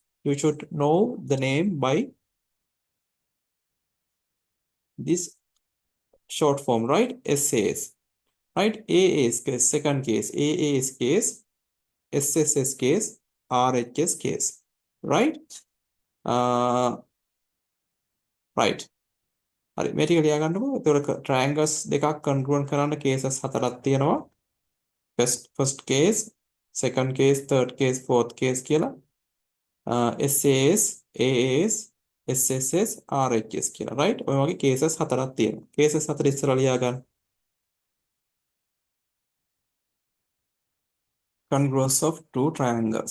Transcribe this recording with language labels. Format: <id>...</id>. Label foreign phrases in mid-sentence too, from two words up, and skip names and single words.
<en>You should know the name by this short form, right? SAS, right? AA's case, second case, AA's case, SSS case, RHS case, right? Right.</en> <si>හරි මේ ටික ලියා ගන්නකො. ඒතකොට triangles දෙකක් congruent කරන්න cases හතරක් තියෙනවා.</si> <en>First case, second case, third case, fourth case කියලා.</en> <si>SAS, AAS, SSS, RHS කියලා. right? ඔය වගේ cases හතරක් තියෙනවා. cases හතර ඉස්සරලා ලියා ගන්න.</si> <en>Congruence of two triangles.</en>